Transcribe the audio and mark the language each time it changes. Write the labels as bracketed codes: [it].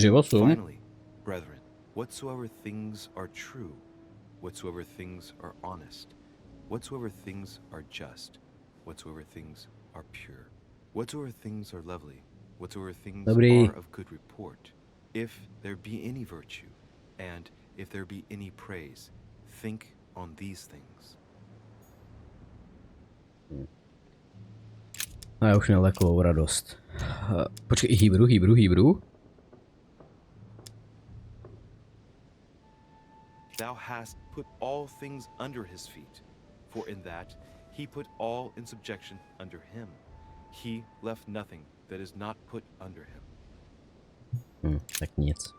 [en] Finally, brethren, whatsoever things are true, whatsoever things are honest, whatsoever things are just, whatsoever things are pure, whatsoever things are lovely, whatsoever things are of good report, if there be any virtue, and if there be any praise, think on these things. [cs] A já už měl takovou radost. Počkej, Hebrew. [en] hast put all things under his feet. For in that he put all in subjection under him. He left nothing that is not put under him. [cs] Tak nic.